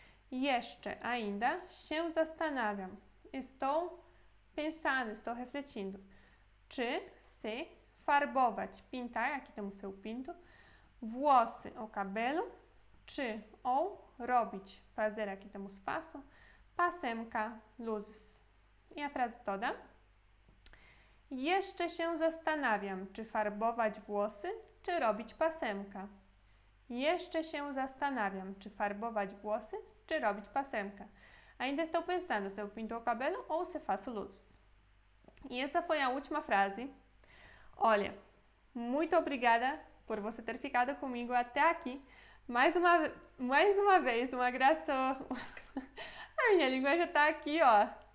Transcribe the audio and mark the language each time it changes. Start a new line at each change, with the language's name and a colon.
Polish: Jeszcze,
Portuguese: ainda,
Polish: się zastanawiam.
Portuguese: Estou pensando, estou refletindo.
Polish: Czy,
Portuguese: se,
Polish: farbować,
Portuguese: pintar, aqui temos seu pinto.
Polish: Włosy,
Portuguese: o cabelo.
Polish: Czy,
Portuguese: ou,
Polish: robić,
Portuguese: fazer, aqui temos faço.
Polish: Pasemka,
Portuguese: luzes. I a frase toda.
Polish: Jeszcze się zastanawiam, czy farbować włosy, czy robić pasemka. Jeszcze się zastanawiam, czy farbować włosy, czy robić pasemka.
Portuguese: Ainda estou pensando se eu pinto o cabelo ou se faço luzes. E essa foi a última frase. Olha, muito obrigada por você ter ficado comigo até aqui. Mais uma vez, uma graça. A minha língua já está aqui, ó.